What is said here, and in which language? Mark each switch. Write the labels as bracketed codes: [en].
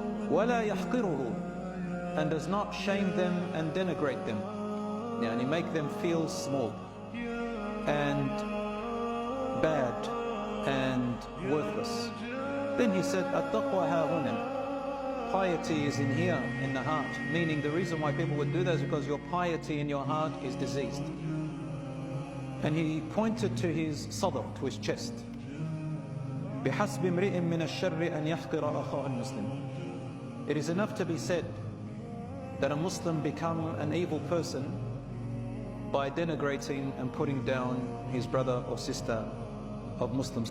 [ar] ولا يحقره, [en] and does not shame them and denigrate them, and make them feel small and bad and worthless. Then he said, [ar] التقوى ها هنا, [en] piety is in here, in the heart. Meaning the reason why people would do that is because your piety in your heart is diseased. And he pointed to his sadr, to his chest. [ar] بحسب امرئ من الشر أن يحقر أخاه المسلم. [en] It is enough to be said that a Muslim become an evil person by denigrating and putting down his brother or sister of Muslims.